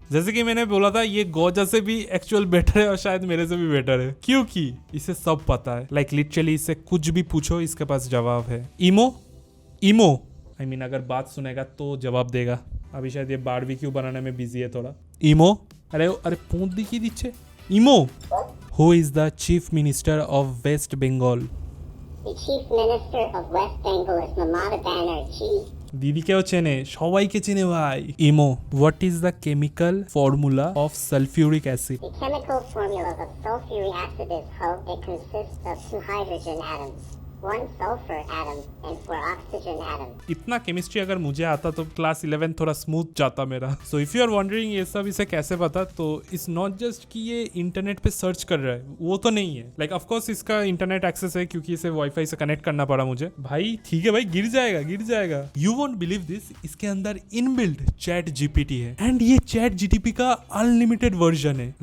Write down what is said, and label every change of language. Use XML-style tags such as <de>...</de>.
<hi>जैसे कि मैंने बोला था, ये गोजा से भी एक्चुअल बेटर है और शायद मेरे से भी बेटर है, क्योंकि इसे सब पता है।</hi> <en>like literally</en> <hi>इससे कुछ भी पूछो इसके पास जवाब है। इमो</hi> <en>I mean</en> <hi>अगर बात सुनेगा तो जवाब देगा। अभी शायद ये बारबेक्यू बनाने में बिजी है थोड़ा। इमो अरे पूंछ दिखी दीछे।</hi> <en>Emo, who is the chief minister of West Bengal? The chief minister of West Bengal is Mamata Banerjee.</en> <bn>দিদিকেও চেনে, সবাইকে চেনে ভাই।</bn> <en>ইমো, what is the chemical formula of sulfuric acid? The chemical formula of sulfuric acid is how it consists of 2 hydrogen atoms, 1 sulfur atom and 4 oxygen atoms.</en> <hi>इतना chemistry अगर मुझे आता तो class 11 थोड़ा स्मूथ जाता मेरा।</hi> <en>so if you are wondering</en> <hi>ये सब इसे कैसे पता, तो</hi> <en>it's not just</en> <hi>कि ये इंटरनेट पे सर्च कर रहा है, वो तो नहीं है।</hi> <en>like of course</en> <hi>इसका इंटरनेट एक्सेस है क्योंकि इसे वाईफाई से कनेक्ट करना पड़ा मुझे। भाई ठीक है भाई, गिर जाएगा।</hi> <en>you won't believe this,</en> <hi>इसके अंदर इनबिल्ट चैट जीपीटी है, एंड ये चैट जीटीपी का अनलिमिटेड वर्जन है।</hi>